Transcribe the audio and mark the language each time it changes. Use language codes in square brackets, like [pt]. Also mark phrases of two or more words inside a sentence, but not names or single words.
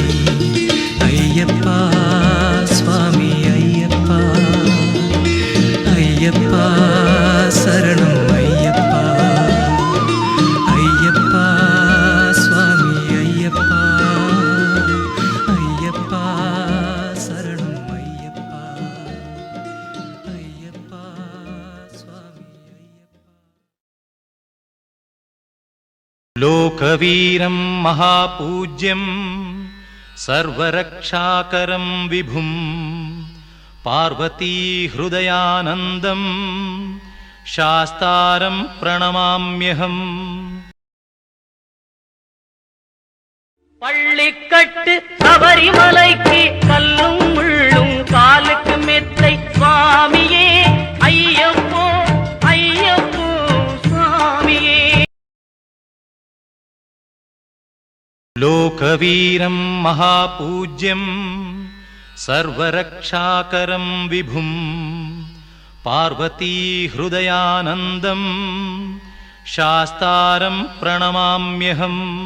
[ta] ஐயப்பா சுவாமி ஐயப்பா, ஐயப்பா சரணம் ஐயப்பா, ஐயப்பா சுவாமி ஐயப்பா, ஐயப்பா சரணம் ஐயப்பா, ஐயப்பா சுவாமி ஐயப்பா. [sa] लोकवीरं महापूज्यं सर्वरक्षाकरं विभुं पार्वतीहृदयानन्दं शास्तारं प्रणमाम्यहम्. [ta] பள்ளிக்கட்டு சபரிமலைக்கு கல்லும் முள்ளும் காலுக்கு மெத்தை சுவாமியே ஐயப்போ ஐயப்போ சுவாமியே. [sa] लोकवीरं महापूज्यं सर्वरक्षाकरं विभुं पार्वतीहृदयानन्दं शास्तारं प्रणमाम्यहम्.